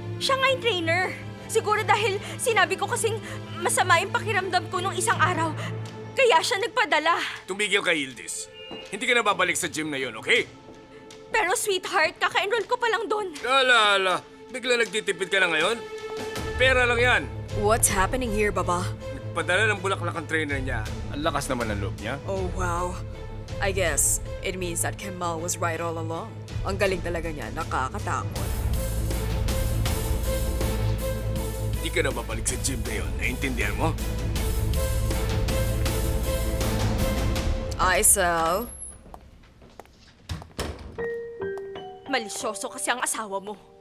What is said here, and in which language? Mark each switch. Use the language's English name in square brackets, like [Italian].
[Filipino] Siya nga yung trainer. Siguro dahil sinabi ko kasing masama yung pakiramdam ko nung isang araw. Kaya siya nagpadala. Tumigil ka, Yildiz. Hindi ka na babalik sa gym na yun, okay? Pero sweetheart, kaka-enroll ko pa lang doon. Ala. Bigla nagtitipid ka na ngayon? Pera lang yan. [English] What's happening here, Baba? [Filipino] Nagpadala ng bulaklak ang trainer niya. Ang lakas naman ng loob niya. [English] Oh, wow. I guess it means that Kemal was right all along. [Filipino] Ang galing talaga niya, nakakatakot. Hindi ka na babalik sa gym na yun. Naintindihan mo? Aisel? Malisyoso kasi ang asawa mo.